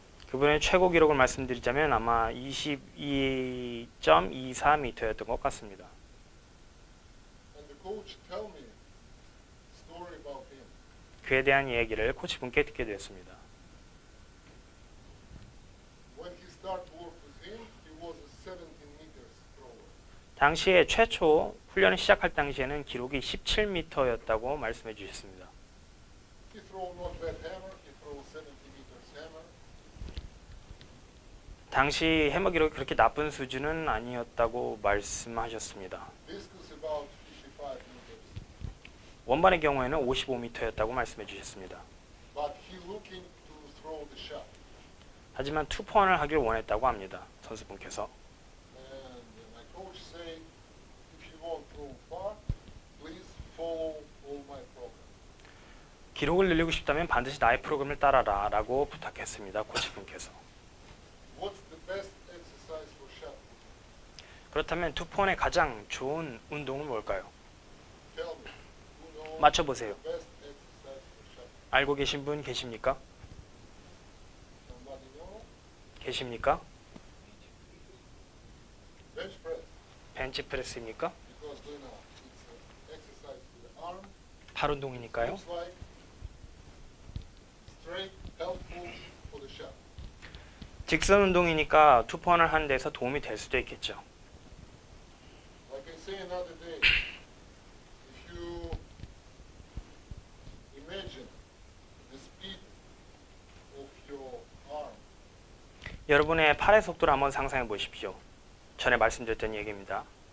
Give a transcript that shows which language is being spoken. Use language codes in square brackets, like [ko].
[ko] 그분의 최고 기록을 말씀드리자면 아마 22.24m였던 것 같습니다. [en] And the coach tell me story about him. [ko] 그에 대한 이야기를 코치분께 듣게 되었습니다. [en] When he started work with him, he was a 17 meters thrower. [ko] 당시에 최초 훈련을 시작할 당시에는 기록이 17m였다고 말씀해 주셨습니다. [en] He throw not bad hammer. He throw 70 meters hammer. [ko] 당시 해머 기록이 그렇게 나쁜 수준은 아니었다고 말씀하셨습니다. [en] Discus about 55 meters. [ko] 원반의 경우에는 55m였다고 말씀해 주셨습니다. [en] But he looking to throw the shot. [ko] 하지만 투포원을 하길 원했다고 합니다. 선수분께서. [en] And my coach say, if you want to throw far, please follow all my program. [ko] 기록을 늘리고 싶다면 반드시 나의 프로그램을 따라라 라고 부탁했습니다. 코치분께서. [en] What's the best exercise for shot? [ko] 그렇다면 투포원의 가장 좋은 운동은 뭘까요? [en] Tell me. Who knows [ko] 맞춰보세요. [en] the best exercise for shot? [ko] 알고 계신 분 계십니까? [en] Somebody know? [ko] 계십니까? [en] Bench press. [ko] 벤치프레스입니까? [en] Because you know, it's an exercise with the arm. [ko] 팔 운동이니까요. [en] Looks like straight, helpful for the shot. [ko] 직선 운동이니까 투포원을 하는 데서 도움이 될 수도 있겠죠. [en] Like I say another day, if you imagine the speed of your arm, [ko] 여러분의 팔의 속도를 한번 상상해 보십시오. 전에 말씀드렸던 얘기입니다.